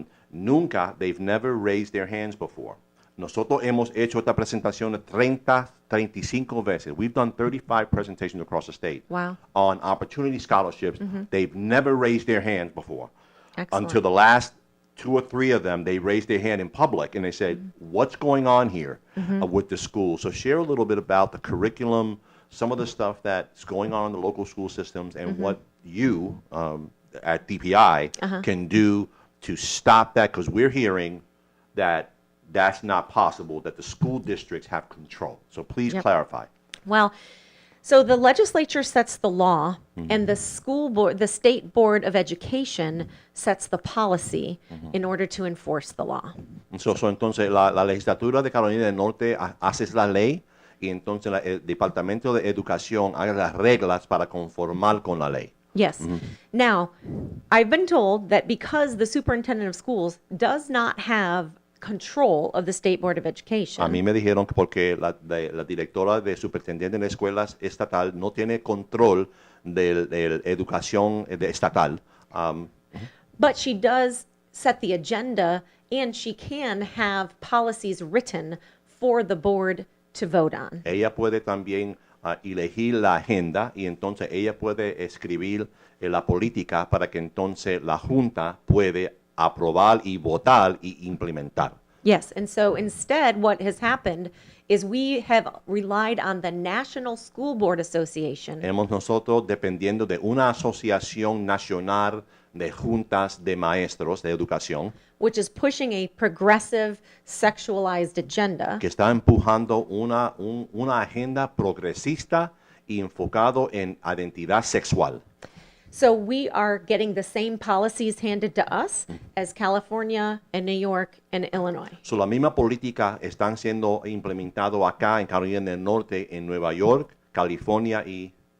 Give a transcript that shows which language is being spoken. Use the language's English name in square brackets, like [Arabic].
[Spanish] Nunca, [English] they've never raised their hands before. [Spanish] Nosotros hemos hecho esta presentación 35 veces. [English] We've done 35 presentations across the state on opportunity scholarships. They've never raised their hands before. Excellent. Until the last 2 or 3 of them, they raised their hand in public and they said, what's going on here with the school? So share a little bit about the curriculum, some of the stuff that's going on in the local school systems, and what you at DPI can do to stop that, because we're hearing that that's not possible, that the school districts have control. So please clarify. Well, so the legislature sets the law, and the state board of education sets the policy in order to enforce the law. [Spanish] Entonces, la legislatura de Carolina del Norte hace la ley y entonces el Departamento de Educación hace las reglas para conformar con la ley. [English] Yes. Now, I've been told that because the superintendent of schools does not have control of the State Board of Education. [Spanish] A mí me dijeron que porque la directora de superintendente de escuelas estatal no tiene control de educación estatal. [English] But she does set the agenda, and she can have policies written for the board to vote on. [Spanish] Ella puede también elegir la agenda y entonces ella puede escribir la política para que entonces la Junta puede aprobar y votar y implementar. [English] Yes, and so instead what has happened is we have relied on the National School Board Association. [Spanish] Hemos nosotros dependiendo de una asociación nacional de juntas de maestros de educación, [English] which is pushing a progressive sexualized agenda. [Spanish] Que está empujando una agenda progresista y enfocado en identidad sexual. [English] So we are getting the same policies handed to us as California and New York and Illinois. [Spanish] So la misma política están siendo implementado acá en Carolina del Norte, en Nueva York, California y